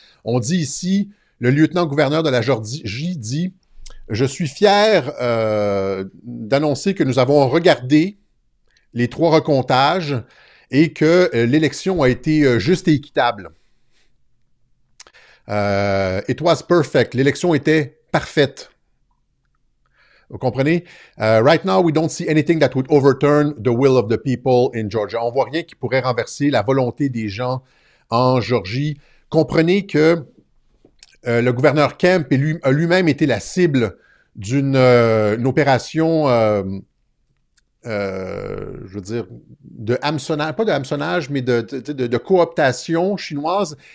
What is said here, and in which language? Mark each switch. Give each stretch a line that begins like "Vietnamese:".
French: On dit ici, le lieutenant-gouverneur de la Géorgie dit « Je suis fier d'annoncer que nous avons regardé les 3 recomptages et que l'élection a été juste et équitable.
English: It was perfect.
French: L'élection était parfaite. » Vous comprenez?
English: Right now, we don't see anything that would overturn the will of the people in Georgia.
French: On voit rien qui pourrait renverser la volonté des gens en Géorgie. Comprenez que le gouverneur Kemp a lui-même été la cible d'une opération, je veux dire, de hameçonnage, pas de hameçonnage, mais de cooptation chinoise.